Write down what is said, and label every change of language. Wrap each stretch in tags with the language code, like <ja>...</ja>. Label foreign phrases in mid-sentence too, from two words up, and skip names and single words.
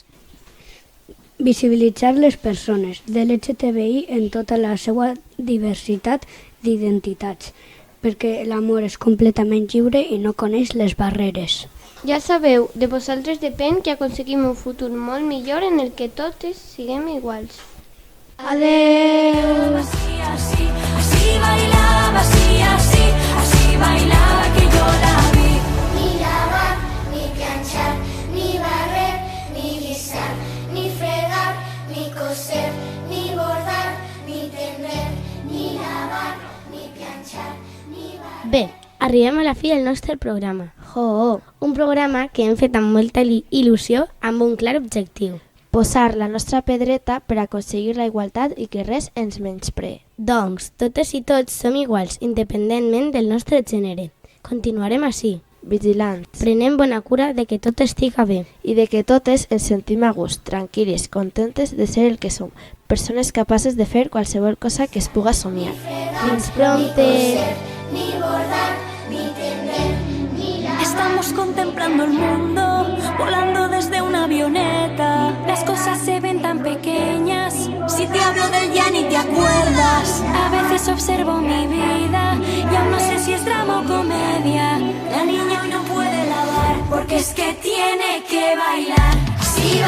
<ca>Visibilitzar les persones de l'LGTBI en tota la seva diversitat d'identitats, perquè l'amor és completament lliure i no coneix les barreres. Ja sabeu, de vosaltres depèn que aconseguim un futur molt millor en el que totes siguem iguals. Adeu!</ca> <es>Así, así, así bailaba, así, así, así bailaba que yo la vi. Ni lavar, ni planchar, ni barrer, ni guisar, ni fregar, ni coser, ni bordar, ni tender, ni lavar, ni planchar, ni barrer.</es> <ca>Bé, arribem a la fi del nostre programa. Un programa que hem fet amb molta il·lusió amb un clar objectiu. Posar la nostra pedreta per aconseguir la igualtat i que res ens menyspree. Doncs, totes i tots som iguals, independentment del nostre gènere. Continuarem així, vigilants. Prenem bona cura de que tot estiga bé. I de que totes ens sentim a gust, tranquil·les, contentes de ser el que som. Persones capaces de fer qualsevol cosa que es puga somiar. Fins pronte!</ca> <es>Ni bordar, ni tender, ni lavar. Estamos contemplando el mundo, volando desde una avioneta. Las cosas se ven tan pequeñas, si te hablo del ya ni te acuerdas. A veces observo mi vida y aún no sé si es drama o comedia. La niña hoy no puede lavar porque es que tiene que bailar.</es>